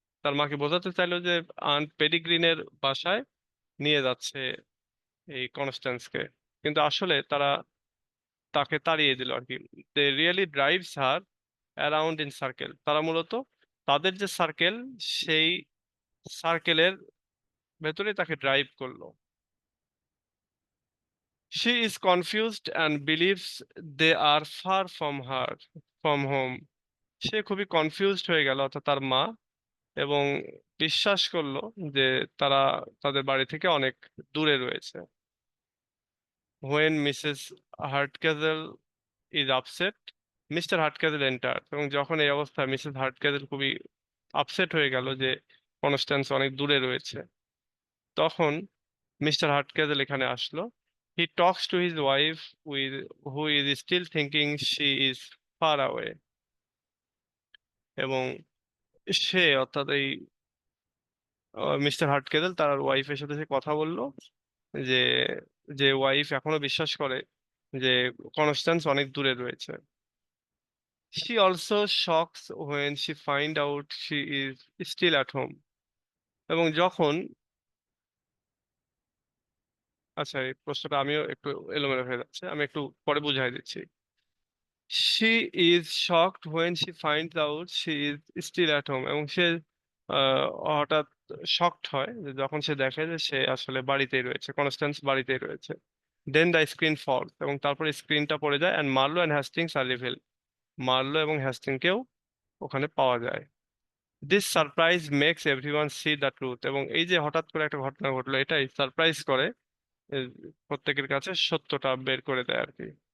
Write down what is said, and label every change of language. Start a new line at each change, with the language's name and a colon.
Bangla: তার মাকে বোঝাতে চাইলো যে আন্ট পেডিগ্রিনের বাসায় নিয়ে যাচ্ছে এই কনস্ট্যান্সকে, কিন্তু আসলে তারা তাকে তাড়িয়ে দিল আর কি।
English: they really drives her around in circle,
Bangla: তারা মূলত তাদের যে সার্কেল সেই সার্কেলের ভেতরে তাকে ড্রাইভ করলো।
English: She is confused and believes they are far from home.
Bangla: সে খুবই কনফিউজড হয়ে গেল, অর্থাৎ তার মা, এবং বিশ্বাস করলো যে তারা তাদের বাড়ি থেকে অনেক দূরে রয়েছে।
English: When Mrs. Hardcastle is upset, mister Hardcastle enter,
Bangla: এবং যখন এই অবস্থায় মিসেস হার্টক্যাজেল খুবই আপসেট হয়ে গেল যে কনস্ট্যান্স অনেক দূরে রয়েছে, তখন মিস্টার হার্টক্যাজেল এখানে আসলো।
English: he talks to his wife with who is still thinking she is far away,
Bangla: এবং সে, অর্থাৎ এই মিস্টার হার্টক্যাজেল তার ওয়াইফের সাথে সে কথা বললো, যে যে ওয়াইফ এখনো বিশ্বাস করে যে কনস্ট্যান্স অনেক দূরে রয়েছে।
English: She also shocks when she find out she is still at home.
Bangla: এবং যখন, আচ্ছা এই প্রশ্নটা আমিও একটু এলোমেলো হয়ে যাচ্ছে, আমি একটু পরে বুঝাই দিচ্ছি।
English: She is shocked when she finds out she is still at home.
Bangla: এবং সে হঠাৎ শকড হয় যে যখন সে দেখে যে সে আসলে বাড়িতেই রয়েছে, কনস্ট্যান্স বাড়িতেই রয়েছে।
English: then the screen falls,
Bangla: এবং তারপরে স্ক্রিনটা পড়ে যায়,
English: and Marlowe and Hastings আর reveal,
Bangla: Marlowe এবং হ্যাস্টিংকেও ওখানে পাওয়া যায়।
English: this surprise makes everyone see the truth,
Bangla: এবং এই যে হঠাৎ করে একটা ঘটনা ঘটলো, এটাই সারপ্রাইজ করে প্রত্যেকের কাছে সত্যটা বের করে দেয় আর কি।